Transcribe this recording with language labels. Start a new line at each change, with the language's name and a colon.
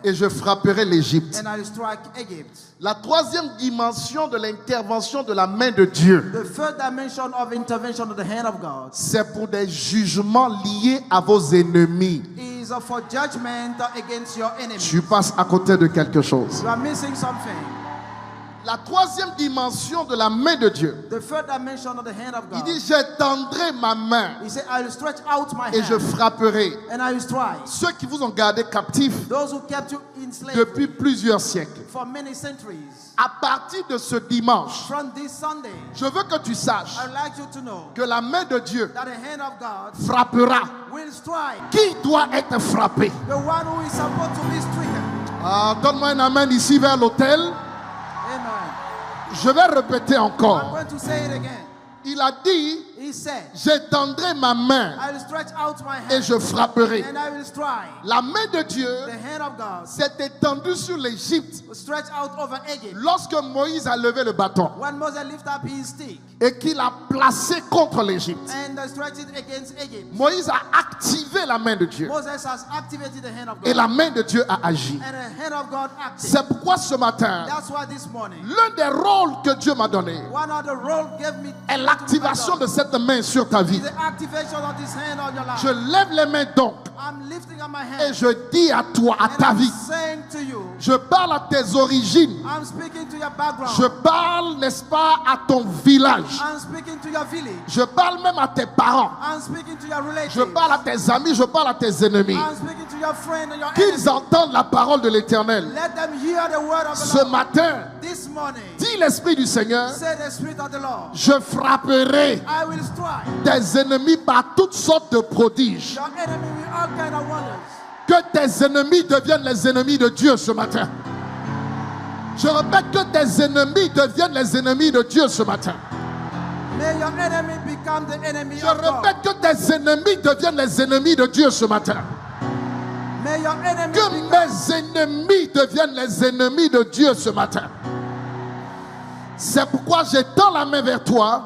French: et je frapperai l'Égypte.
English: and I will strike Egypt.
French: La troisième dimension de l'intervention de la main de Dieu,
English: The third dimension of intervention of the hand of God
French: c'est pour des jugements liés à vos ennemis.
English: is for judgment against your enemies.
French: Tu passes à côté de quelque chose.
English: You are missing something.
French: La troisième dimension de la main de Dieu,
English: The third dimension of the hand of
French: il
English: God.
French: dit, j'étendrai ma main
English: He said, I will stretch out my
French: et je
English: hand
French: frapperai
English: and I will strike.
French: ceux qui vous ont gardé captifs
English: Those who kept you in slavery
French: depuis plusieurs siècles.
English: for many centuries.
French: À partir de ce dimanche,
English: From this Sunday,
French: je veux que tu saches
English: I would like you to know
French: que la main de Dieu
English: that the hand of God
French: frappera.
English: will strike
French: Qui doit être frappé?
English: the one who is supposed to be stricken.
French: Ah, donne-moi un amen ici vers l'autel.
English: Amen.
French: Je vais répéter
English: I'm
French: encore.
English: going to say it again.
French: Il a dit,
English: He said,
French: j'étendrai ma main
English: I will stretch out my
French: et
English: hand
French: je frapperai.
English: and I will strike.
French: La main de Dieu
English: The hand of God
French: s'est étendue sur l'Égypte
English: will stretch out over Egypt.
French: lorsque Moïse a levé le bâton
English: When Moses lifted up his stick
French: et qu'il a placé contre l'Égypte.
English: and stretched it against Egypt,
French: Moïse a activé la main de Dieu
English: Moses has activated the hand of
French: et
English: God.
French: la main de Dieu a agi.
English: And the hand of God acted.
French: C'est pourquoi ce matin,
English: That's why this morning,
French: l'un des rôles que Dieu m'a donné
English: one of the roles gave me
French: est l'activation de cette main sur ta vie.
English: the activation of this hand on your life.
French: Je lève les mains donc
English: I'm lifting up my
French: et
English: hand
French: je dis à toi, à
English: and
French: ta
English: I'm
French: vie,
English: saying to you,
French: je parle à tes origines,
English: I'm speaking to your background.
French: je parle, n'est-ce pas, à ton village,
English: I'm speaking to your village.
French: je parle même à tes parents,
English: I'm speaking to your relatives.
French: je parle à tes amis, je parle à tes ennemis.
English: I'm speaking to your friend and your enemy.
French: Qu'ils entendent la parole de l'Éternel.
English: Let them hear the word of the
French: Ce
English: Lord.
French: matin,
English: This morning,
French: dit l'Esprit du Seigneur,
English: say the Spirit of the Lord,
French: je frapperai
English: I will strike
French: tes ennemis par toutes sortes de prodiges.
English: your enemy with all kind of wonders.
French: Que tes ennemis deviennent les ennemis de Dieu ce matin. Je répète, que tes ennemis deviennent les ennemis de Dieu ce matin.
English: May your enemy become the enemy
French: Je
English: of God.
French: répète, que tes ennemis deviennent les ennemis de Dieu ce matin.
English: May your enemy
French: Que
English: become
French: mes ennemis deviennent les ennemis de Dieu ce matin. C'est pourquoi j'étends la main vers toi